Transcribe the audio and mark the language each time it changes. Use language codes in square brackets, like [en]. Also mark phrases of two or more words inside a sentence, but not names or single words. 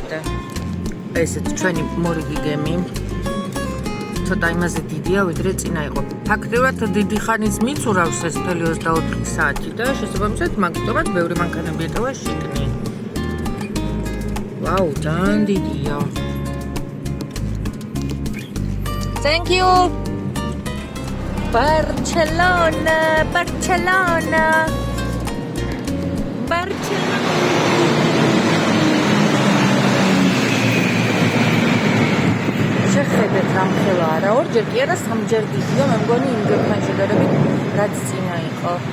[ka] ესეც ჩვენი მორიგი გემი. ცოტა იმაზე დიდია, ვიდრე წინა იყო. ფაქტიურად დიდი ხანიც მიცურავს ეს 24 საათი და შესაბამისად მაგიტომაც ბევრი მანქანები ეთავა შიგნი. Wow, ძალიან დიდია. [en] Thank you. Barcelona. [ka] შეხედეთ ამ ხელა არა, ორჯერ კი არა, სამჯერ დიდია, მე მგონი იმ გემთან შედარებით რაც წინა იყო.